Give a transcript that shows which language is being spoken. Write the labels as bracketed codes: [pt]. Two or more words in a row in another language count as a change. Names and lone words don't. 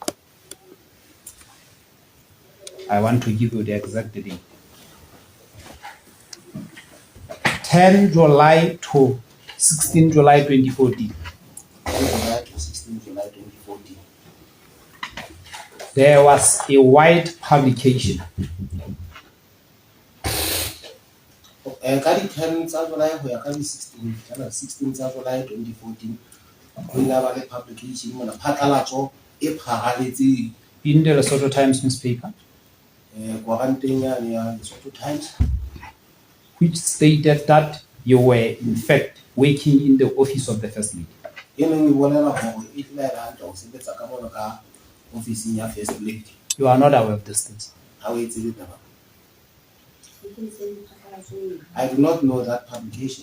[en] I want to give you the exact date. 10 July to 16 July 2014. 10 July to 16 July 2014. There was a wide publication. [st] Ka di 10 tsa July ho ya ka di 16 tsa July 2014 ho ile ba le publication mona phatlalatso e pharaletseng [en] In the Lesotho Times newspaper, [st] koranteng yane ya Lesotho Times, [en] which stated that you were in fact working in the office of the First Lady. [st] e neng e bolela hore e tla ya hantle ho sebetsa ka mona ka ofising ya First Lady. [en] You are not aware of these things. [st] Ha o e tsebe taba. [en] I do not know that publication.